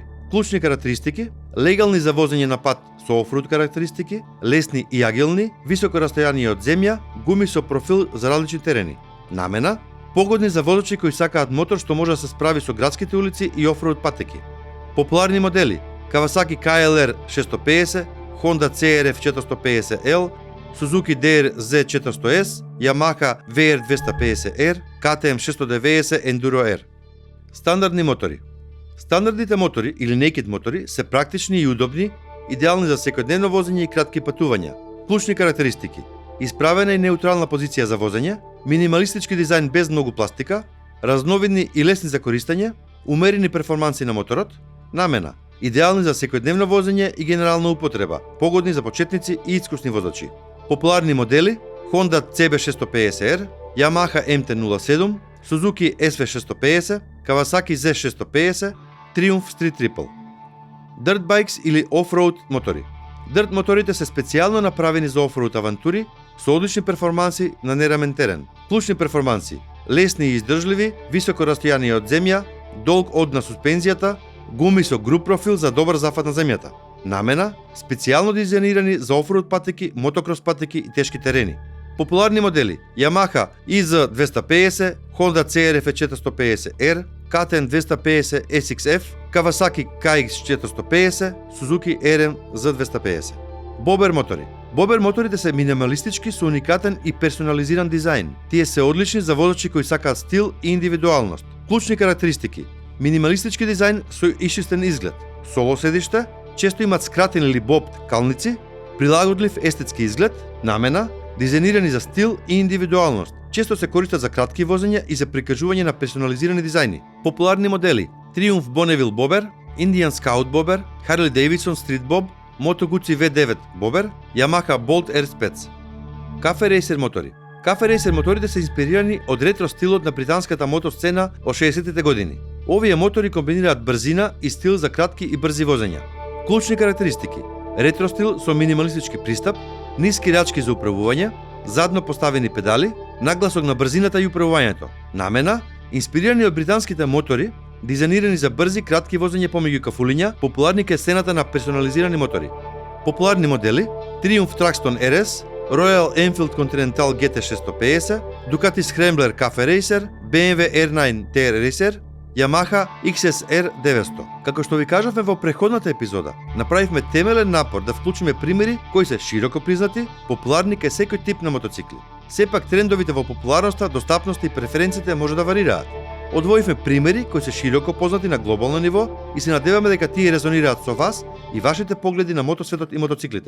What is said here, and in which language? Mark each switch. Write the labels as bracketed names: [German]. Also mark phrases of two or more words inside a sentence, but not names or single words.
[Macedonian] Клучни карактеристики: легални за возење на пат со офроуд карактеристики, лесни и агилни, високо растојание од земја, гуми со профил за различни терени. Намена: погодни за возачи кои сакаат мотор што може да се справи со градските улици и офроуд патеки. Популарни модели: Kawasaki KLR 650, Honda CRF 450L, Suzuki DR-Z 400S, Yamaha VR 250R, KTM 690 Enduro R. Стандардни мотори. Стандардните мотори или naked мотори се практични и удобни, идеални за секојдневно возење и кратки патувања. Клучни карактеристики: исправена и неутрална позиција за возење, минималистички дизајн без многу пластика, разновидни и лесни за користење, умерени перформанси на моторот. Намена: идеални за секојдневно возење и генерална употреба, погодни за почетници и искусни возачи. Популарни модели: Honda CB650R, Yamaha MT-07, Suzuki SV650, Kawasaki Z650, Triumph Street Triple. [English] Dirt bikes [Macedonian] или офроуд мотори. Dirt моторите се специјално направени за офроуд авантури со одлични перформанси на нерамен терен. Клучни перформанси: лесни и издржливи, високо растојание од земја, долг од на суспензијата, гуми со груб профил за добар зафат на земјата. Намена: специјално дизајнирани за офроуд патеки, мотокрос патеки и тешки терени. Популарни модели: Yamaha IZ250, Honda CRF 450R, KTM 250 SXF, Kawasaki KX450, Suzuki RM Z250. Бобер мотори. Бобер моторите се минималистички со уникатен и персонализиран дизајн. Тие се одлични за возачи кои сакаат стил и индивидуалност. Клучни карактеристики: минималистички дизајн со ишистен изглед, соло седиште, често имаат скратени или боб калници, прилагодлив естетски изглед. Намена: дизајнирани за стил и индивидуалност. Често се користат за кратки возења и за прикажување на персонализирани дизајни. Популарни модели: Triumph Bonneville Bobber, Indian Scout Bobber, Harley Davidson Street Bob, Moto Guzzi V9 Bobber, Yamaha Bolt R Spec. Кафе рейсер мотори. Кафе рейсер моторите се инспирирани од ретро стилот на британската мотосцена од 60-тите години. Овие мотори комбинираат брзина и стил за кратки и брзи возења. Клучни карактеристики: ретро стил со минималистички пристап, ниски рачки за управување, задно поставени педали, нагласок на брзината и управувањето. Намена: инспирирани од британските мотори, дизајнирани за брзи кратки возење помеѓу кафулиња, популарни кај сцената на персонализирани мотори. Популарни модели: Triumph Truxton RS, Royal Enfield Continental GT 650, Ducati Scrambler Cafe Racer, BMW R9 TR Racer, Yamaha XSR 900. Како што ви кажавме во претходната епизода, направивме темелен напор да вклучиме примери кои се широко признати, популарни кај секој тип на мотоцикли. Сепак трендовите во популарноста, достапноста и преференциите може да варираат. Одвоивме примери кои се широко познати на глобално ниво и се надеваме дека тие резонираат со вас и вашите погледи на мотосветот и мотоциклите.